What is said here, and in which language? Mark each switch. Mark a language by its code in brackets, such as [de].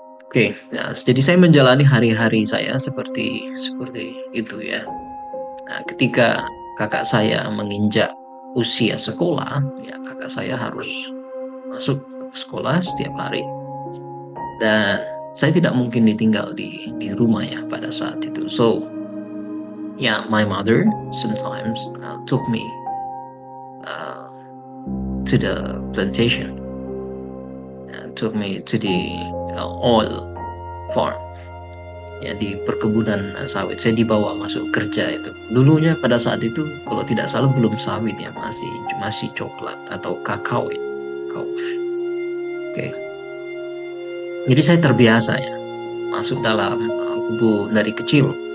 [id] Oke, ya, jadi saya menjalani hari-hari saya seperti itu ya. Nah, ketika kakak saya menginjak usia sekolah, ya kakak saya harus masuk sekolah setiap hari. Dan saya tidak mungkin ditinggal di rumah ya pada saat itu. [en] So, yeah, my mother sometimes took me to the plantation, took me to the oil farm. [id] Ya, di perkebunan sawit saya dibawa masuk kerja itu. Dulunya pada saat itu kalau tidak salah belum sawit ya, masih coklat atau kakao ya. Kakao. Oke. Jadi saya terbiasa ya masuk dalam kebun dari kecil.